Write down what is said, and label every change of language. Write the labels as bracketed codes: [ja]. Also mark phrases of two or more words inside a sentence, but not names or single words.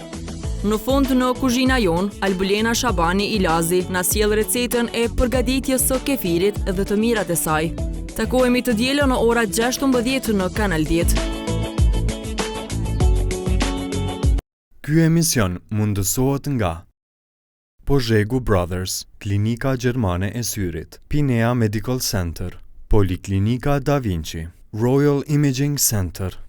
[sq] Në fund në Kuzhina Jon, Albulena Shabani Ilazi na sjell recetën e përgatitjes së kefirit dhe të mirat e saj. Takohemi të dielën në ora 16 në Kanal 10. Ky emision mundësohet nga Pozhegu Brothers, Klinika Gjermane e Syrit, Pinea Medical Center, Poliklinika Da Vinci, Royal Imaging Center.